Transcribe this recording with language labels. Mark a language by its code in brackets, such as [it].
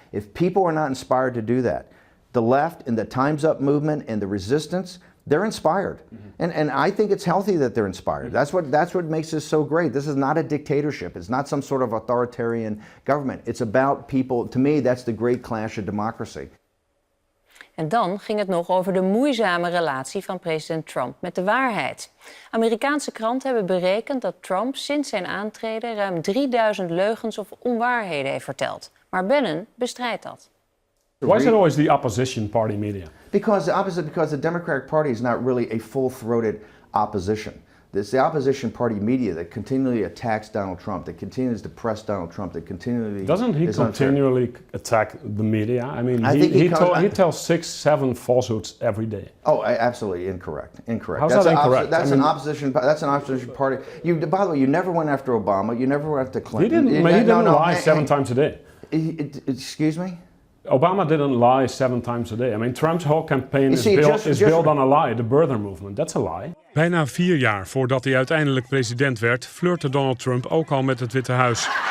[en] If people are not inspired to do that, the left and the Time's Up movement and the resistance, they're inspired. And I think it's healthy that they're inspired. That's what makes this so great. This is not a dictatorship. It's not some sort of authoritarian government. It's about people. To me, that's the great clash of democracy. [nl] En dan ging het nog over de moeizame relatie van president Trump met de waarheid. Amerikaanse kranten hebben berekend dat Trump sinds zijn aantreden ruim 3000 leugens of onwaarheden heeft verteld. Maar Bannon bestrijdt dat. [en] Why is it always the opposition party media? Because the Democratic Party is not really a full-throated opposition. It's the opposition party media that continually attacks Donald Trump, that continues to press Donald Trump, that continually... Doesn't he continually attack the media? I mean, he tells 6-7 falsehoods every day. Oh, absolutely incorrect. How's that incorrect? That's an opposition party. By the way, you never went after Obama. You never went after Clinton. He didn't lie 7 times a day. Excuse me? Obama didn't lie 7 times a day. I mean, Trump's whole campaign is built on a lie, the birther movement. That's a lie. [nl] Bijna 4 jaar voordat hij uiteindelijk president werd, flirte Donald Trump ook al met het Witte Huis.